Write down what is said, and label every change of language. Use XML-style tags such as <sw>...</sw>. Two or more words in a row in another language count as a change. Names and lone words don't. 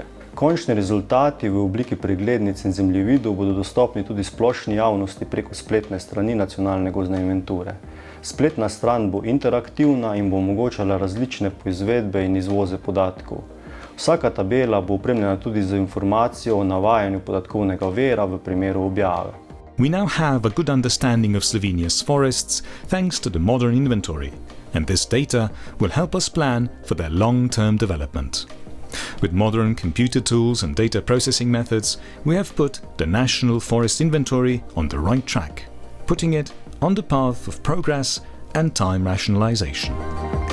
<sl>Končni rezultati v obliki preglednic in zemljevidov bodo dostopni tudi splošni javnosti preko spletne strani nacionalne gozdne inventure. Spletna stran bo interaktivna in bo omogočala različne poizvedbe in izvoze podatkov. Vsaka tabela bo opremljena tudi z informacijo o navajanju podatkovnega vira v primeru objave.</sl> <en>We now have a good understanding of Slovenia's forests thanks to the modern inventory, and this data will help us plan for their long-term development. With modern computer tools and data processing methods, we have put the National Forest Inventory on the right track, putting it on the path of progress and time rationalization.</en>